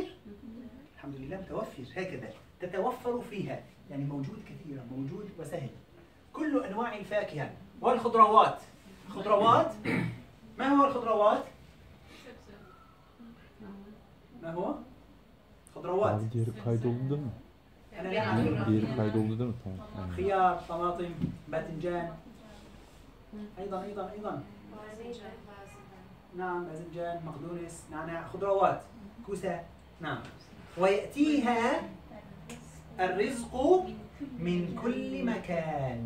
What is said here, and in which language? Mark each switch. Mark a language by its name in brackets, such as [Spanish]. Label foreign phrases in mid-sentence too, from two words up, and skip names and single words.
[Arabic] الحمد لله متوفر. هكذا تتوفر فيها، يعني موجود كثيرا، موجود وسهل. كل أنواع الفاكهة والخضروات. خضروات، ما هو الخضروات؟ ما هو؟ خضروات. [Turkish] Abi diğeri kaydoldu değil mi? [Arabic] أنا لا أعرف. [Turkish] Diğeri kaydoldu değil mi? Tamam. [Arabic] خيار، طماطم، باذنجان. أيضا نعم باذنجان، مقدونس، نعناع. خضروات، كوسة. نعم. ويأتيها الرزق من كل مكان.